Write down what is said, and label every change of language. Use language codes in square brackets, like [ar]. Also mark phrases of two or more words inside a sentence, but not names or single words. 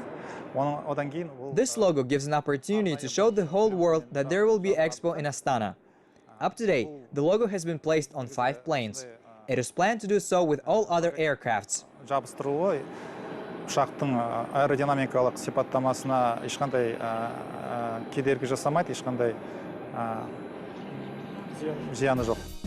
[kk] Одан кейін [en] This logo gives an opportunity to show the whole world that there will be Expo in Astana. Up to date, the logo has been placed on 5 planes. It is planned to do so with all other aircrafts. [kk] жабыстырылуы ұшақтың аэродинамикалық сипаттамасына ешқандай кедергі жасамайды, ешқандай зияны жоқ.